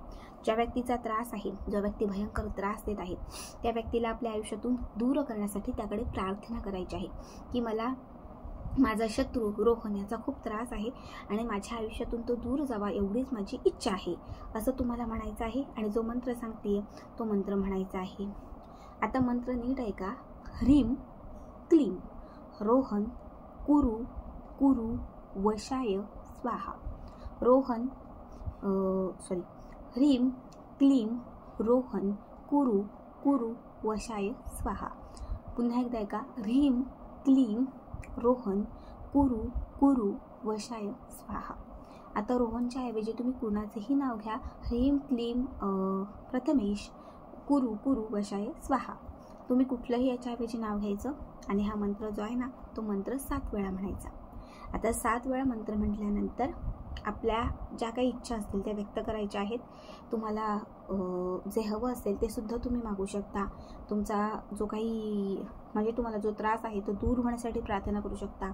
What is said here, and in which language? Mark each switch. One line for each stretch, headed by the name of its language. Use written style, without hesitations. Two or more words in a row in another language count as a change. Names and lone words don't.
Marathi: ज्या व्यक्तीचा त्रास आहे, जो व्यक्ती भयंकर त्रास देत आहे त्या व्यक्तीला आपल्या आयुष्यातून दूर करण्यासाठी त्याकडे प्रार्थना करायची आहे की मला माझा शत्रू रोहन याचा खूप त्रास आहे आणि माझ्या आयुष्यातून तो दूर जावा एवढीच माझी इच्छा आहे, असं तुम्हाला म्हणायचं आहे। आणि जो मंत्र सांगते तो मंत्र म्हणायचा आहे। आता मंत्र नीट ऐका,
Sanskrit: ह्रीम क्लीं रोहन कुरु कुरु वशाय स्वाहा. ह्रीं क्लीं रोहन कुरु कुरु वशाय स्वाहा.
Marathi: पुन्हा एकदा ऐका.
Sanskrit: ह्रीं क्लीं रोहन कुरु कुरु वशाय स्वाहा.
Marathi: आता रोहनच्या ऐवजी तुम्ही कुणाचेही नाव घ्या.
Sanskrit: ह्रीं क्लीं प्रथमेश कुरु कुरु वशाय स्वाहा.
Marathi: तुम्ही कुठलंही याच्याऐवजी नाव घ्यायचं आणि हा मंत्र जो आहे ना तो मंत्र 7 वेळा म्हणायचा. आता 7 वेळा मंत्र म्हटल्यानंतर आपल्या ज्या काही इच्छा असतील त्या व्यक्त करायच्या आहेत. तुम्हाला जे हवं असेल ते सुद्धा तुम्ही मागू शकता. तुमचा जो काही म्हणजे तुम्हाला जो त्रास आहे तो दूर होण्यासाठी प्रार्थना करू शकता.